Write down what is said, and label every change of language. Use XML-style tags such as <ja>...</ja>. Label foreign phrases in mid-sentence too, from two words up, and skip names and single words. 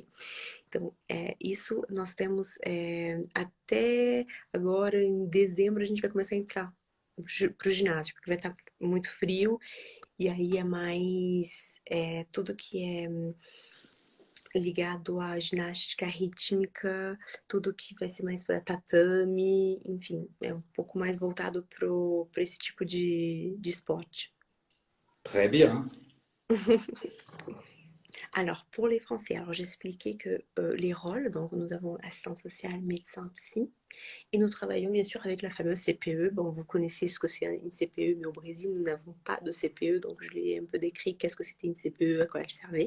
<pt>Então, isso nós temos até agora, em dezembro, a gente vai começar a entrar pro ginásio, porque vai estar muito frio e aí é mais tudo que é ligado à ginástica rítmica, tudo que vai ser mais para tatame, enfim, é um pouco mais voltado para esse tipo de esporte.</pt> <fr>Très bien. Alors, pour les Français, alors j'expliquais que les rôles, donc nous avons assistant social, médecin, psy, et nous travaillons bien sûr avec la fameuse CPE. Bon, vous connaissez ce que c'est une CPE, mais au Brésil, nous n'avons pas de CPE, donc je l'ai un peu décrit qu'est-ce que c'était une CPE, à quoi elle servait.</fr>